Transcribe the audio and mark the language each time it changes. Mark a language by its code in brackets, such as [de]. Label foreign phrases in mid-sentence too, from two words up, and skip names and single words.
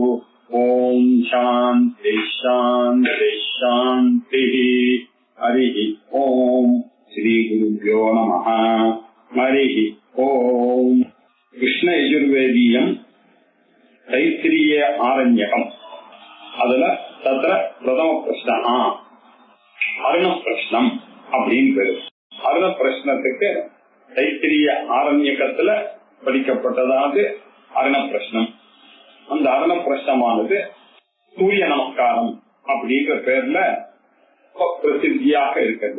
[sa] ओम शांति शांति शांतिः। हरिः ओम। श्री गुरुभ्यो नमः। हरिः ओम। कृष्ण यजुर्वेदीयम् तैत्तिरीय आरण्यकम् அதுல तत्र प्रथम प्रश्नः अरुण प्रश्नम् [ta] அப்படின்னு பேரு. அருண பிரஷ்னத்துக்கு தைத்திரிய ஆரண்யகத்துல படிக்கப்பட்டதாவது அருண பிரஷ்னம். அந்த அருண பிரஷ்னமானது சூரிய நமஸ்காரம் அப்படின்ற பேர்ல பிரசித்தியாக இருக்கிறது.